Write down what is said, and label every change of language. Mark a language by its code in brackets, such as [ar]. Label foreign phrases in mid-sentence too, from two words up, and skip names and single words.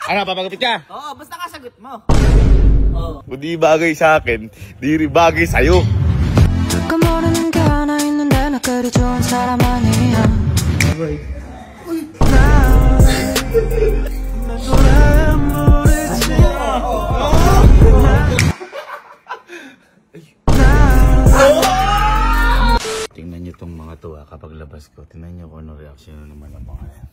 [tl] Ano, papagupit ka? Oo, basta kasagot mo. Kung di bagay sa akin, di rin bagay sa'yo. [ko] 모르는 게 하나 있는데 나 그리 좋은 사람 아니야. [tl] Tingnan nyo itong mga to kapag labas ko. Tingnan nyo kung ano reaksyon naman ng mga yan.